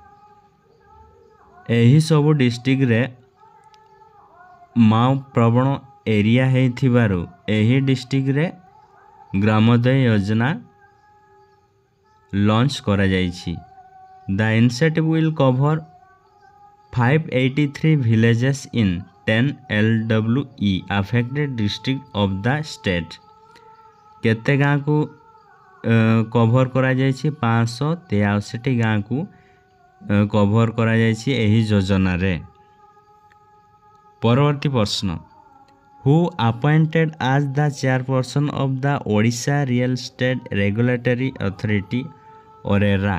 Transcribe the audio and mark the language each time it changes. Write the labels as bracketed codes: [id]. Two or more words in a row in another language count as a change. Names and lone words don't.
[or] ଏହି ସବୁ ଡିଷ୍ଟ୍ରିକ୍ଟରେ ମାଓ ପ୍ରବଣ ଏରିଆ ହେଇଥିବାରୁ ଏହି ଡିଷ୍ଟ୍ରିକ୍ଟରେ ଗ୍ରାମୋଦୟ ଯୋଜନା ଲଞ୍ଚ କରାଯାଇଛି। [en] The initiative will cover 583 villages in 10 LWE affected district of the state। [or] କେତେ ଗାଁକୁ କଭର କରାଯାଇଛି? 583 ଗାଁକୁ କଭର କରାଯାଇଛି ଏହି ଯୋଜନାରେ। ପରବର୍ତ୍ତୀ ପ୍ରଶ୍ନ, [en] who appointed as the chairperson of the Odisha Real Estate Regulatory Authority ORERA?